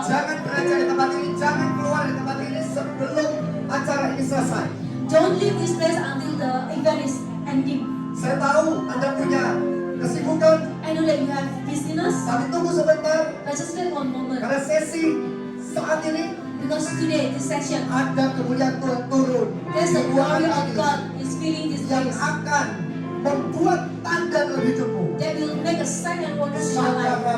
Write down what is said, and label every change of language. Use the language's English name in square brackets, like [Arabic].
[Indonesian] Jangan berada di tempat ini, jangan keluar dari tempat ini sebelum acara ini selesai. [English] Don't leave this place until the event is ending. [Indonesian] Saya tahu Anda punya kesibukan, [English] I know that you have business, [Indonesian] tapi tunggu sebentar [English] but just wait one moment. [Indonesian] karena sesi saat ini [English] Because today, this session, [Indonesian] ada kemuliaan Tuhan turun. [English] there's the glory of God is filling this [Indonesian] Yang [English] place. [Indonesian] akan membuat tanda dalam hidupmu. [English] That will make a sign and wonders in your life.